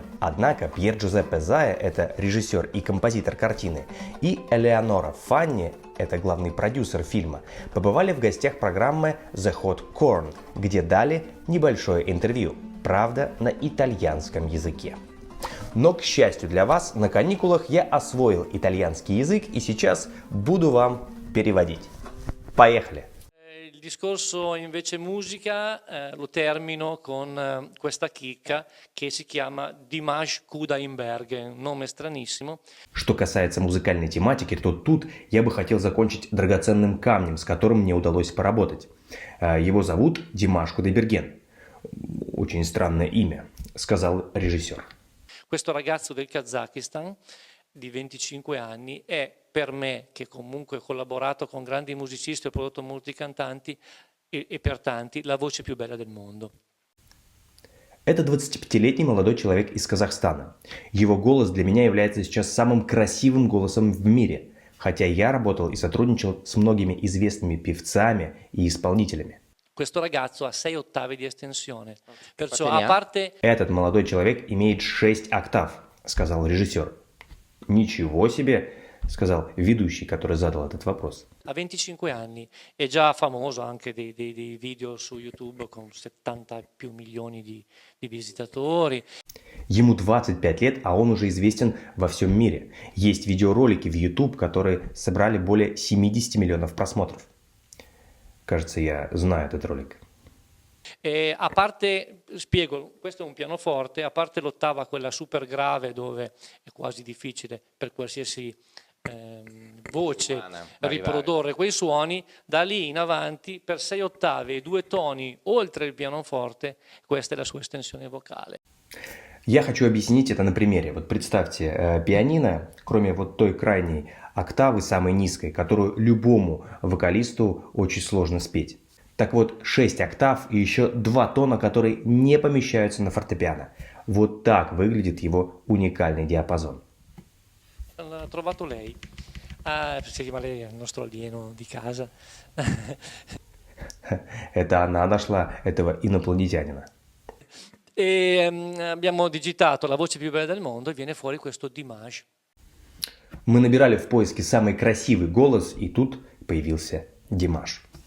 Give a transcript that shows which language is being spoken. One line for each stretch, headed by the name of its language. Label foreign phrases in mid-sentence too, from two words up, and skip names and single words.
Russian: Однако Пьер Джузеппе Зая, это режиссер и композитор картины, и Элеонора Фанни, это главный продюсер фильма, побывали в гостях программы The Hot Corn, где дали небольшое интервью, правда, на итальянском языке. Но, к счастью для вас, на каникулах я освоил итальянский язык и сейчас буду вам переводить. Поехали!
Italian: Il discorso invece musica lo termino con questa chicca che si chiama Dimash Kudaibergen, nome stranissimo.
Russian: Что касается музыкальной тематики, то тут я бы хотел закончить драгоценным камнем, с которым мне удалось поработать. Его зовут Димаш Кудайберген. Очень странное имя, сказал режиссер.
Italian: Questo ragazzo del Kazakistan di 25 anni è per me, che comunque ho collaborato con grandi musicisti e ho prodotto molti cantanti e per tanti, la voce più bella del mondo.
Russian: Это 25-летний молодой человек из Казахстана. Его голос для меня является сейчас самым красивым голосом в мире, хотя я работал и сотрудничал с многими известными певцами и исполнителями.
Italian: Questo ragazzo ha 6 ottavi di estensione, perciò a parte...
Russian: Этот молодой человек имеет 6 октав, сказал режиссер. Ничего себе, сказал ведущий, который задал этот вопрос.
Italian: Ha 25 anni, è già famoso anche dei video su YouTube con 70 più milioni di visitatori.
Russian: Ему 25 лет, а он уже известен во всем мире. Есть видеоролики в YouTube, которые собрали более 70 миллионов просмотров. Кажется, я знаю этот ролик.
Italian: A parte, spiego, questo è un pianoforte, a parte l'ottava, quella super grave dove è quasi difficile per qualsiasi voce riprodurre quei suoni, da lì in avanti per 6 ottave e 2 toni oltre il pianoforte, questa è la sua estensione vocale.
Russian: Я хочу объяснить это на примере. Вот представьте, пианино, кроме вот той крайней октавы, самой низкой, которую любому вокалисту очень сложно спеть. Так вот, 6 октав и еще 2 тона, которые не помещаются на фортепиано. Вот так выглядит его уникальный диапазон.
Italian: L'ha trovato lei. Ma lei è il nostro alieno di casa.
Russian: Это она нашла этого инопланетянина.
Italian: E abbiamo digitato la voce più bella del mondo e viene fuori questo Dimash.
Russian: Мы набирали в поиске самый красивый голос, и тут появился Димаш.